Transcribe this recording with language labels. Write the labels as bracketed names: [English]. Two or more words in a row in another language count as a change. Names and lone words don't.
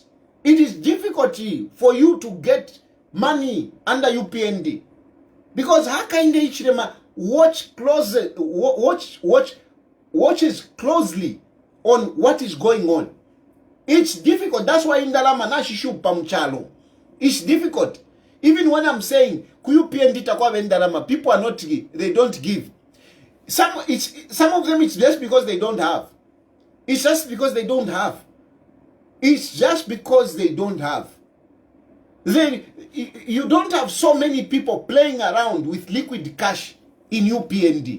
[English] It is difficult for you to get money under UPND. Because Hakainde Hichilema watches closely on what is going on. It's difficult. That's why [Bemba] indalama nashishu pamchalo. [English] It's difficult. Even when I'm saying UPND [Bemba] takwa indalama, [English] people are not, they don't give. Some of them it's just because they don't have. It's just because they don't have. It's just because they don't have. Then you don't have so many people playing around with liquid cash in UPND.